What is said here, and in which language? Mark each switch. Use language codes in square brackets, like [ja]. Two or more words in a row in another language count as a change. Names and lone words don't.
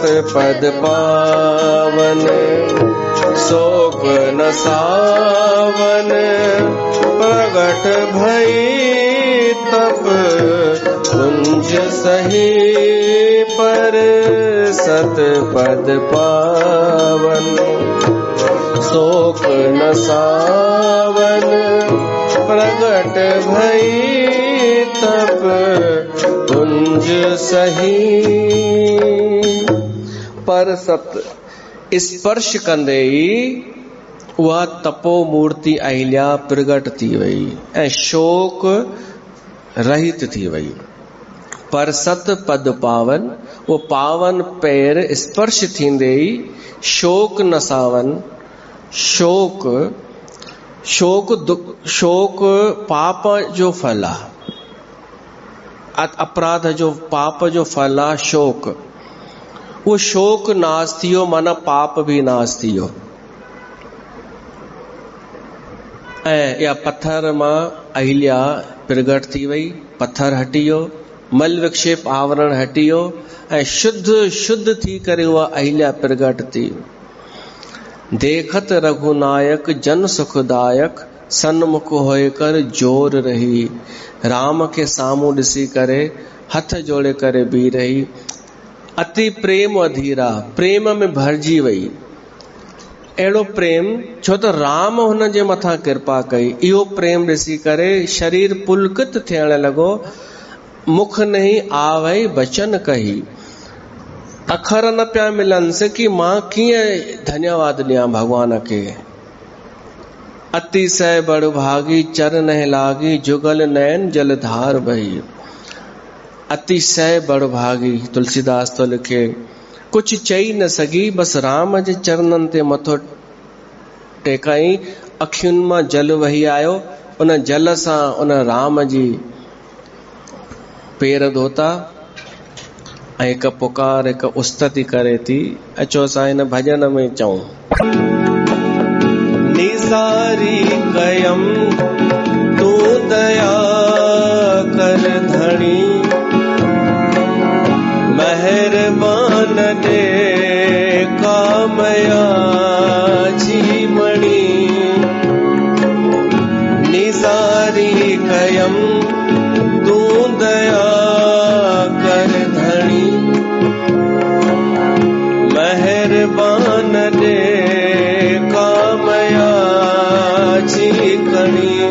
[awa] पद पावन शोक न सावन, प्रगट भई तप कुंज सही, पर सत पद पावन शोक न सावन, प्रगट भई तप कुंज सही। [sd] पर सत स्पर्श कंदे ई उहा तपो मूर्ति अहिल्या प्रगट थी वई ऐं शोक रहित थी वई। [awa] पर सत पद पावन, [sd] वो पावन पैर स्पर्श थींदे ई [awa] शोक न सावन, [sd] शोक शोक दुख, शोक पाप जो फल आहे, अपराध जो पाप जो फल आहे शोक। वो शोक नाश थियो माना पाप भी नाश थियो। ऐं या पत्थर मां अहिल्या प्रगट थी वई, पत्थर हटी वियो, मल विक्षेप आवरण हटी वियो ऐं शुद्ध शुद्ध थी करे उहा अहिल्या प्रगट थी। [awa] देखत रघुनायक जन सुखदायक, सन्मुख होए कर जोर रही। [sd] राम के साम्हूं ॾिसी करे हथ जोड़े करे बीह रही। [awa] अति प्रेम अधीरा, [sd] प्रेम में भरजी वई। अहिड़ो प्रेम छो त राम हुन जे मथां कृपा कई। इहो प्रेम ॾिसी करे शरीर पुलकित थियण लॻो। [awa] मुख नहीं आवई बचन कही, [sd] अखर न पिया मिलनसि कि मां कीअं धन्यवाद ॾियां भगवान के। [awa] अति सह बड़ भागी चर नह लागी, जुगल नैन जलधार बही। अति सह बड़ भागी [sd] तुलसीदास तो लिखे, कुछ चई न सगी, बस राम जे चरणन ते मथो टेकाई। अखियुनि मां जल वही आयो, उन जल सां उन राम जी पेर धोता ऐं हिकु पुकार हिकु उस्तति करे थी। अचो असां हिन भॼन में चऊं, निसारी कयम तू दया कर धणी, मेहरबान दे कामया जीवनी। निसारी कयम तू दया कर धणी, मेहरबान दे कामया जीवनी।